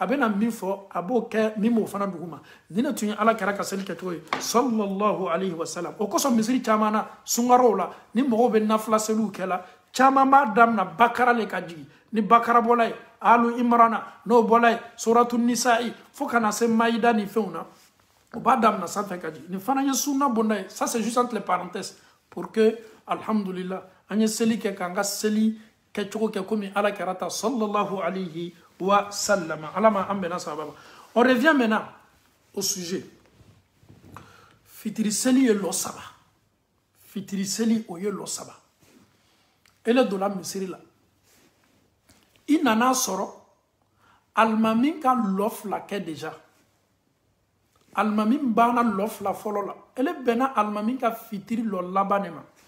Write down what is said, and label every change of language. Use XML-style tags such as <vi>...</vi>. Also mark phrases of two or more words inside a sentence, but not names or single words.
<bm>bɛna min fɔ a b'o kɛ min b'o fana duguma nin de tun ye ala kɛra ka seli kɛcogo ye</bm> <ar>sallallahu alaihi wasallam</ar> <bm>o kosɔn misiri caman na sunkarow la ni mɔgɔw bɛ nafila seliw kɛla caman b'a daminɛ bakara le ka jigin ni bakara bɔla ye alu imrana n'o bɔla ye suratu nisa'i fo ka na se maïda ni fɛnw na o b'a daminɛ sanfɛ ka jigin nin fana ye sunna bonda ye</bm> <fr>ça c'est juste entre les parenthèses pour que</fr> <bm>alhamdulillah an ye seli kɛ k'an ka seli kɛcogo kɛ komi ala kɛra ta</bm> <ar>sallallahu alaihi wa sallam.</ar> <fr>On revient maintenant au sujet.</fr> <bm>Fitiri seli ye lɔ saba. Fitiri seli o ye lɔ saba. Ele donna misiri la. I nana sɔrɔ alimami ka lɔ fila kɛ déjà. Alimami banna lɔ fila fɔlɔ la. Ele bɛnna alimami ka fitiri lɔ laban de ma.</bm>